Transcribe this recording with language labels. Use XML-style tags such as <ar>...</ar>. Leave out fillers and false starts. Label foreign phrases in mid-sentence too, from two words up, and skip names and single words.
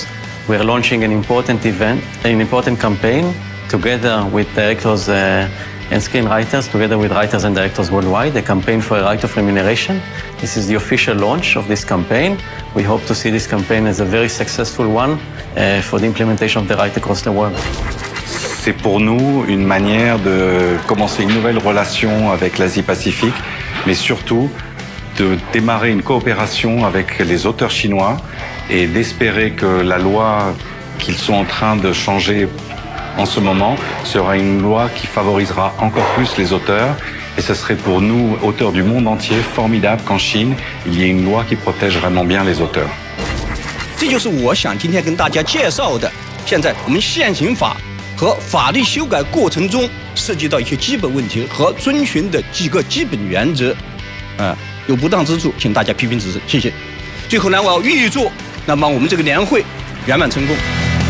<en>We're launching an important event, an important campaign, together with directors and screenwriters, together with writers and directors worldwide, a campaign for a right of remuneration. This is the official launch of this campaign. We hope to see this campaign as a very successful one for the implementation of the right across the world.</en> <fr>C'est pour nous une manière de commencer une nouvelle relation avec l'Asie-Pacifique, mais surtout de démarrer une coopération avec les auteurs chinois et d'espérer que la loi qu'ils sont en train de changer en ce moment sera une loi qui favorisera encore plus les auteurs. Et ce serait pour nous, auteurs du monde entier, formidable qu'en Chine, il y ait une loi qui protège vraiment bien les auteurs.</fr> <zh>这就是我想今天跟大家介绍的，现在我们现行法和法律修改过程中涉及到一些基本问题和遵循的几个基本原则，有不当之处，请大家批评指正，谢谢。最后呢，我要预祝那么我们这个年会圆满成功。</zh>